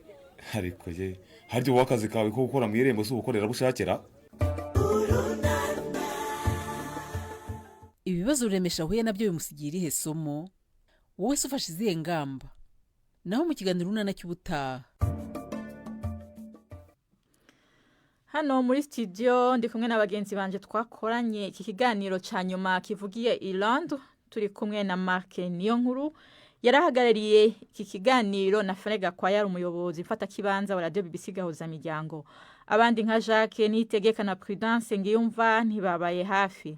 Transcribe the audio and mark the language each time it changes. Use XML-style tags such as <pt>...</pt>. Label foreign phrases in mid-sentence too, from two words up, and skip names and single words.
<rw>ariko ye harya uwo akazi kawe ko gukora mu irembo si ubukorerabushakera? ibibazo Ruremesha ahuye nabyo bimusigira irihe somo? wowe se ufashe izihe ngamba? naho mu kiganiro urunana cy'ubutaha.</rw> <rn>Hano muri studio ndi kumwe n'abagenzi banje twakoranye iki kiganiro ca nyuma kivugiye Irlande, turi kumwe na Mark Niyonkuru yarahagarariye iki kiganiro na Frega kwa yari umuyobozi mfata kibanza wa Radio BBC Gahuza Miryango. Abandi nka Jacques Nitegeka na Prudence Ngiyumva ntibabaye hafi.</rn>